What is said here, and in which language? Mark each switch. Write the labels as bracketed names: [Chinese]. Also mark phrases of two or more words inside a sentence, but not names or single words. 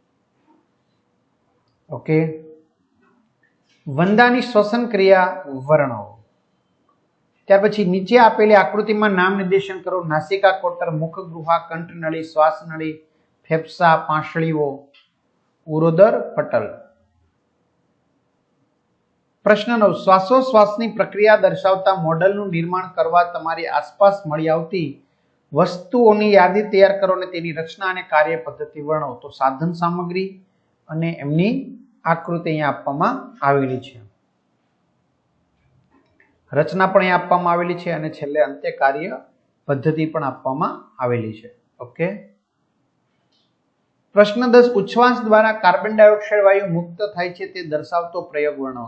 [Gujarati] ઓકે। વંદાની શ્વસન ક્રિયા વર્ણવો। ત્યાર પછી નીચે આપેલી આકૃતિમાં નામ નિર્દેશન કરો। નાસિકા કોટર, મુખગૃહા, કંઠનળી, શ્વાસનળી, ફેફસા, પાંસળીઓ, ઉરોદર પટલ। પ્રશ્ન 9, શ્વાસોશ્વાસની પ્રક્રિયા દર્શાવતા મૉડલનું નિર્માણ કરવા તમારી આસપાસ મળી આવતી વસ્તુઓની યાદી તૈયાર કરો ને તેની રચના અને કાર્ય પદ્ધતિ વર્ણો। તો સાધન સામગ્રી અને એમની આકૃતિ અહીંયા આપવામાં આવેલી છે, રચના પણ અહીંયા આપવામાં આવેલી છે અને છેલ્લે અંતે કાર્ય પદ્ધતિ પણ આપવામાં આવેલી છે. ઓકે. પ્રશ્ન 10 ઉચ્છ્વાસ દ્વારા કાર્બન ડાયોક્સાઇડ વાયુ મુક્ત થાય છે તે દર્શાવતો પ્રયોગ વર્ણવો.